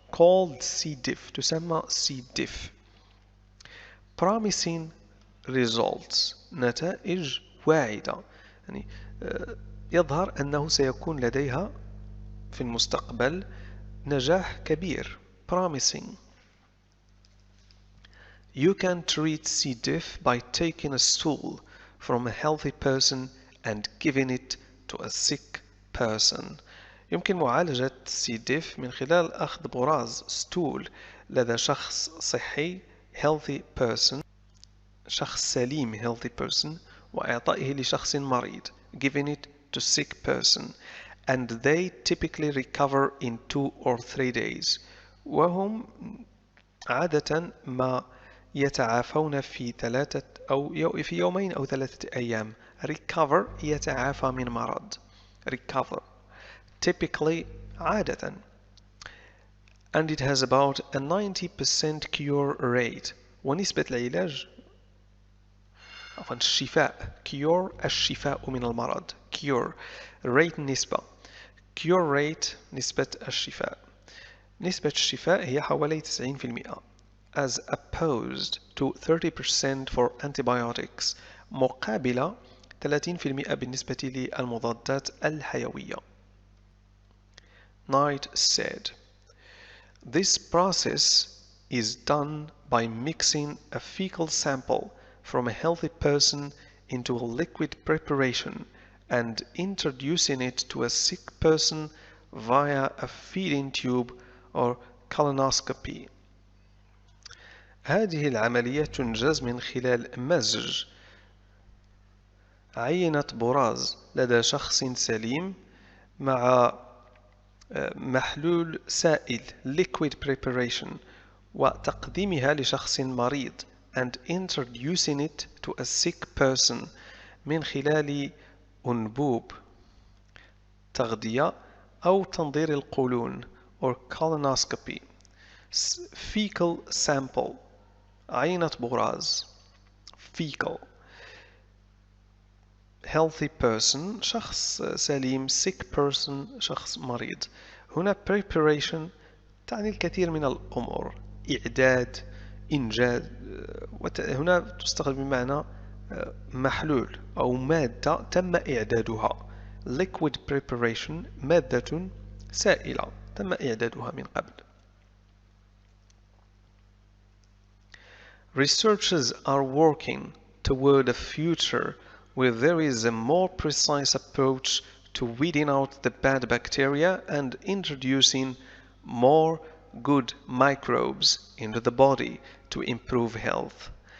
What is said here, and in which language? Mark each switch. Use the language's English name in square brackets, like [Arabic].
[English] called C. diff [Arabic] تسمى [English] C. diff. promising results [Arabic] نتائج واعدة، يعني يظهر أنه سيكون لديها في المستقبل نجاح كبير. [English] promising. You can treat C. diff by taking a stool from a healthy person and giving it to a sick person. [Arabic] يمكن معالجة C. diff من خلال أخذ براز stool لدى شخص صحي [English] healthy person، [Arabic] شخص سليم healthy person، وإعطائه لشخص مريض [English] giving it to sick person, and they typically recover in 2 or 3 days. [Arabic] وهم عادة ما يتعافون في 3 أو في 2 أو 3 أيام. recover يتعافى من مرض. [English] recover typically [Arabic] عادة. [English] and it has about a 90% cure rate. [Arabic] ونسبة العلاج عفوا الشفاء cure الشفاء من المرض [English] cure rate [Arabic] نسبة cure rate نسبة الشفاء. نسبة الشفاء هي حوالي 90% [English] as opposed to 30% for antibiotics [Arabic] مقابل 30% بالنسبة للمضادات الحيوية. [English] Knight said, this process is done by mixing a fecal sample from a healthy person into a liquid preparation and introducing it to a sick person via a feeding tube or colonoscopy. [Arabic] هذه العملية تنجز من خلال مزج عينة براز لدى شخص سليم مع محلول سائل [English] liquid preparation [Arabic] وتقديمها لشخص مريض [English] and introducing it to a sick person [Arabic] من خلال أنبوب تغذية أو تنظير القولون [English] or colonoscopy. fecal sample [Arabic] عينة براز [English] fecal healthy person [Arabic] شخص سليم [English] sick person [Arabic] شخص مريض. هنا preparation تعني الكثير من الأمور إعداد إنجاد هنا تستخدم بمعنى محلول أو مادة تم إعدادها [English] liquid preparation [Arabic] مادة سائلة تم إعدادها من قبل. [English] Researchers are working toward a future where there is a more precise approach to weeding out the bad bacteria and introducing more good microbes into the body to improve health.